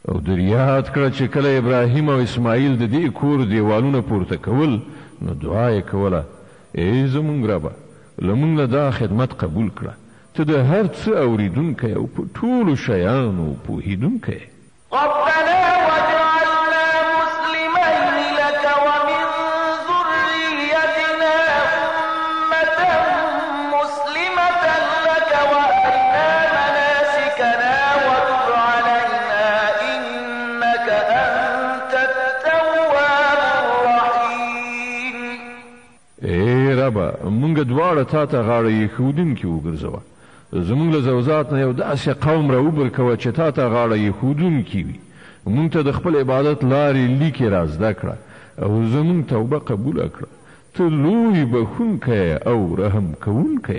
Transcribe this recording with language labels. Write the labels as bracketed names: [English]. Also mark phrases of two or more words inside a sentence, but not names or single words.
[Pashto] دریاد کړه چې کله ابراهیم او اسماعیل د دې کور دیوالونه پورته کول نو دعا یې کوله ای زمونږ ربه لمونږ نه دا خدمت قبول کړه ته د هر څه اوریدونکی او په ټولو شیانو پوهیدونکی [Arabic] ربنا واجعلنا مسلمين لك ومن ذريتنا أمة مسلمة لك وأرنا مناسكنا وتب علينا إنك أنت التواب الرحيم [Pashto] ای ربه مونږ دواړه تا ته غاړه ایښودونکي وګرځوه زمونږ له زوزات نه یو داسې قوم راوبر کوه چې تا ته غاړه ایښودونکي وي مونږ ته د خپل عبادت لارې لیکې را زده کړه او زمونږ توبه قبوله کړه ته لوی بخونکی او رحم کوونکی